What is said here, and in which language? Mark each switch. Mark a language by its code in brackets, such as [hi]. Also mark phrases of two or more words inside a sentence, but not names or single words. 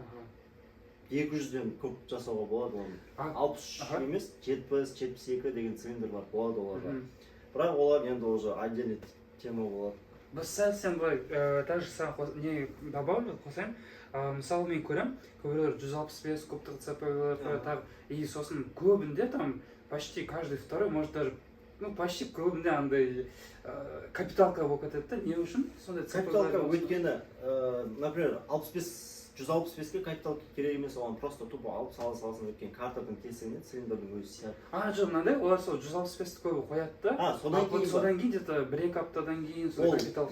[kk] 200-ден көп жасауға болады оны. 63 емес, 70-72 деген цилиндрлар болады оларға. Бірақ олар енді [ru] уже отдельный тема [kk] болады. Біз сәл былай, [ru] даже не добавлю, [kk] қосайын. Мысалы мен көрем, көбіреулер 165 кубтық ЦП-лар, и сосын көбінде [ru] там почти каждый второй, может даже, ну почти [kk] көбінде андай капиталка болып кетеді, не үшін? Капиталка өйткені, например, 165-ке капиталка керек емес, оған [ru] просто тупо [kk] алып саласың, өткен картаның тесігіне цилиндрдің өзі сияды. Жоқ, мынандай, олар сол 165-ті көбі қояды да, содан кейін где-то 1-2 аптадан кейін сол капиталка.